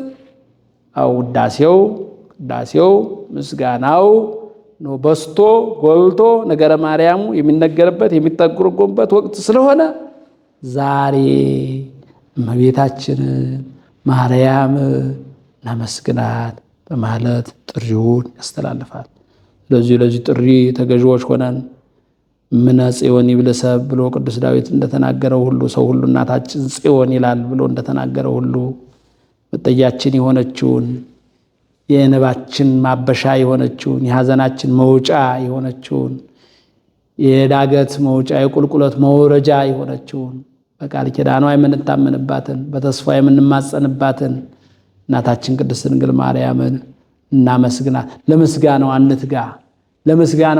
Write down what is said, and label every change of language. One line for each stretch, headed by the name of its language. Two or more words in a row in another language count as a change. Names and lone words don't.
Amharic: ቅዳሴው ምስጋናው ነው በስቶ ጎልቶ ነገረ ማርያሙ የሚነገርበት የሚተረጎምበት ወቅት ስለሆነ ዛሬ እመቤታችንን ማርያም እናመስግናት በማለት ጥሪውን ያስተላልፋል። ለዚህ ጥሪ ተገዥዎች ሆነን
Geez: እምነ ጽዮን ይብል ሰብ
Amharic: ብሎ ቅዱስ ዳዊት እንደተናገረው ሁሉ ሰው ሁሉ እናታችን ጽዮን ይላል ብሎ እንደተናገረው ሁሉ መጠጊያችን የሆነችውን የእንባችን ማበሻ የሆነችውን የሐዘናችን መውጫ የሆነችውን የዳገት መውጫ የቁልቁለት መውረጃ የሆነችውን በቃል ኪዳኗ የምንታመንባትን በተስፋ የምንማጸንባትን እናታችን ቅድስት ድንግል ማርያምን እናመስግናት። ለምስጋናዋ እንትጋ፣ ለምስጋናዋ